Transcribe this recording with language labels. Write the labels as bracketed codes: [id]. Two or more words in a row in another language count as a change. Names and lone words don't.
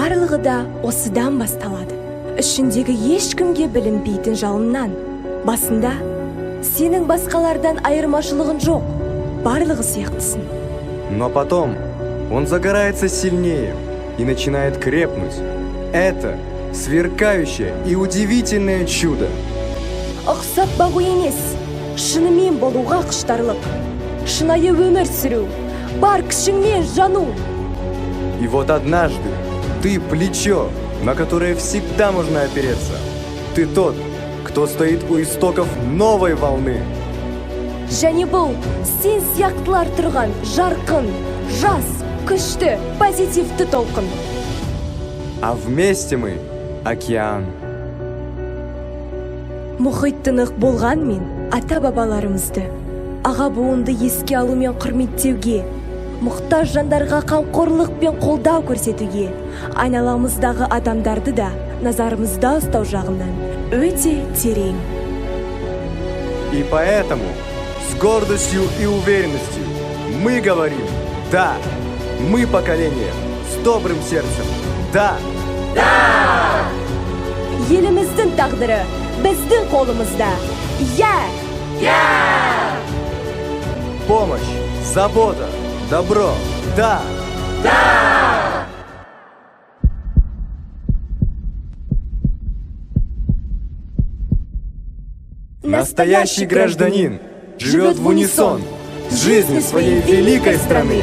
[kk] барлығы да осыдан басталады. Ішіндегі ешкімге білінбейтін жалыннан. Басында сенің басқалардан айырмашылығын жоқ, барлығы сияқтысың. [ru] Но потом он загорается сильнее и начинает крепнуть. Это сверкающее и удивительное чудо. [kk] Ұқсап бағу емес, шынымен болуға құштарлық, шынайы өмір сүру, бар күшіңмен жану. [ru] И вот однажды ты плечо, на которое всегда можно опереться. Ты тот, кто стоит у истоков новой волны. [kk] Және бұл сен сияқтылар тұрған жарқын, жас, күшті, позитивті толқын. [ru] А вместе мы океан. [kk] Мұхит тынық болғанмен ата-бабаларымызды, аға буынды еске алу мен құрметтеуге, мұқтаж жандарға қамқорлық пен қолдау көрсетуге, айналамыздағы адамдарды да назарымызда ұстау жағынан өте терең. [ru] И поэтому с гордостью и уверенностью мы говорим: да, мы поколение с добрым сердцем. Да! Да! [kk] Еліміздің тағдыры біздің қолымызда. Я! [ru] Помощь, забота, добро. Да! Да! Настоящий гражданин живет в унисон с жизнью своей великой страны.